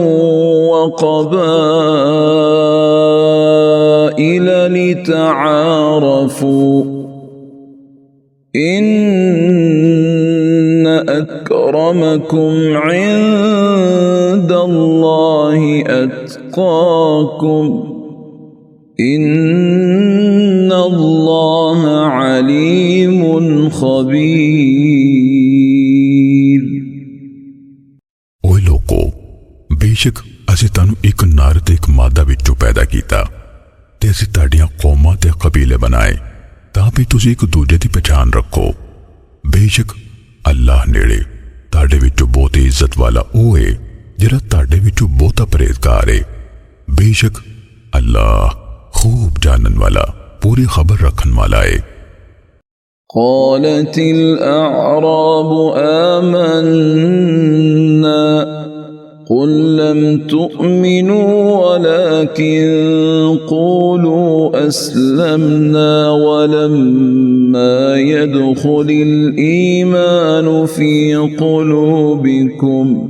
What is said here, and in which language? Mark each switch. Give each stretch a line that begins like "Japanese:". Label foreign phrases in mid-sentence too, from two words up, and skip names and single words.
Arabic: وقبائل لتعارفوا إن أكرمكم عند الله أتقاكم إن الله عليم خبير।
Punjabi: ਓਏ ਲੋਕੋ, ਬੇਸ਼ੱਕ ਅਸੀਂ ਤੁਹਾਨੂੰ ਇੱਕ ਨਰ ਤੇ ਇੱਕ ਮਾਦਾ ਵਿੱਚੋਂ ਪੈਦਾ ਕੀਤਾ ਤੇ ਅਸੀਂ ਤੁਹਾਡੀਆਂ ਕੌਮਾਂ ਤੇ ਕਬੀਲੇ ਬਣਾਏ ਤਾਂ ਭੀ ਤੁਸੀਂ ਇੱਕ ਦੂਜੇ ਦੀ ਪਛਾਣ ਰੱਖੋ। ਬੇਸ਼ੱਕ ਅੱਲਾਹ ਨੇੜੇ ਤੁਹਾਡੇ ਵਿੱਚੋਂ ਬਹੁਤ ਇੱਜ਼ਤ ਵਾਲਾ ਓ ਹੈ ਜਿਹੜਾ ਤੁਹਾਡੇ ਵਿੱਚੋਂ ਬਹੁਤਾ ਪਰਹੇਜ਼ਗਾਰ ਹੈ। ਬੇਸ਼ੱਕ ਅੱਲਾਹ ਖ਼ੂਬ ਜਾਣਨ ਵਾਲਾ, ਪੂਰੀ ਖ਼ਬਰ ਰੱਖਣ ਵਾਲਾ ਹੈ।
Arabic: قالت الأعراب آمنا قل لم تؤمنوا ولكن قولوا أسلمنا ولما يدخل الإيمان في قلوبكم